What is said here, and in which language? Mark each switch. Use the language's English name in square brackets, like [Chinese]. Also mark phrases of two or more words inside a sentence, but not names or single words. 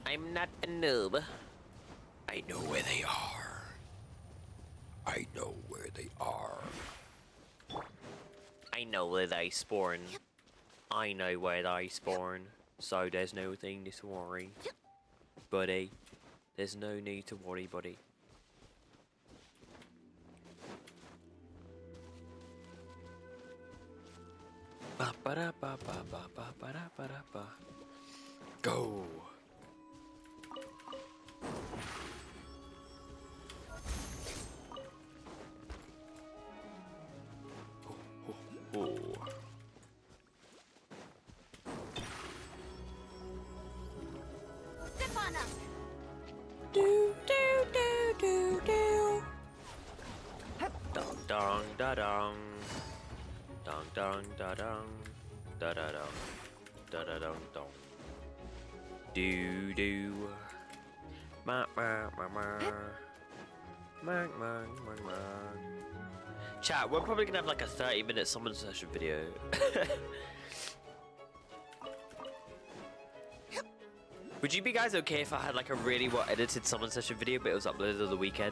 [English] I'm not a noob. I know where they are. I know where they are. I know where they spawn. I know where they spawn. So there's no thing to worry. Buddy. There's no need to worry, buddy. Ba ba da ba ba ba ba ba da ba da ba. Go. Oh. Step on up. Do do do do do. Dong dong da dong. Dong dong da dong. Da da dong. Da da dong dong. Do do. Ma ma ma ma. Ma ma ma ma. Chat, we're probably gonna have like a 30-minute summon session video. Would you be guys okay if I had like a really well edited summon session video but it was uploaded on the weekend?